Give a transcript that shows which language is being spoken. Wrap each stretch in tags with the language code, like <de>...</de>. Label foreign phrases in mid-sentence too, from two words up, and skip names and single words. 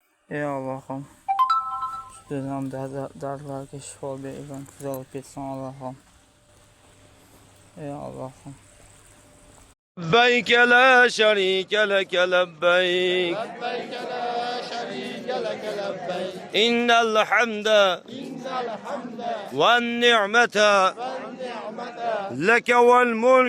<uz>Ey Allohim, ustidan dardlarga shifo bergin, tuzalib ketsin Allohim. Ey Allohim.</uz> <ar>لبيك لا شريك لك لبيك لبيك لا شريك لك لبيك إن الحمد والنعمة والنعمة لك والملك</ar>